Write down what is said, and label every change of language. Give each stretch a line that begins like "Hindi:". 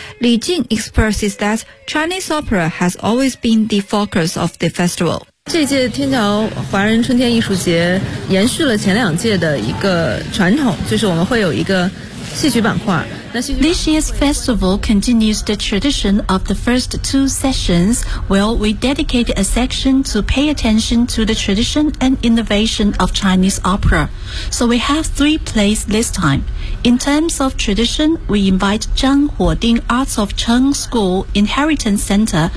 English: Li Jing expresses that Chinese opera has always been the focus of the festival.
Chinese: 这届天桥华人春天艺术节延续了前两届的一个传统，就是我们会有一个戏曲板块。
English: This year's festival continues the tradition of the first two sessions. Well, we dedicated a section to pay attention to the tradition and innovation of Chinese opera. So we have three plays this time. In terms of tradition, we invite Zhang Huoding Arts of Cheng School Inheritance Center.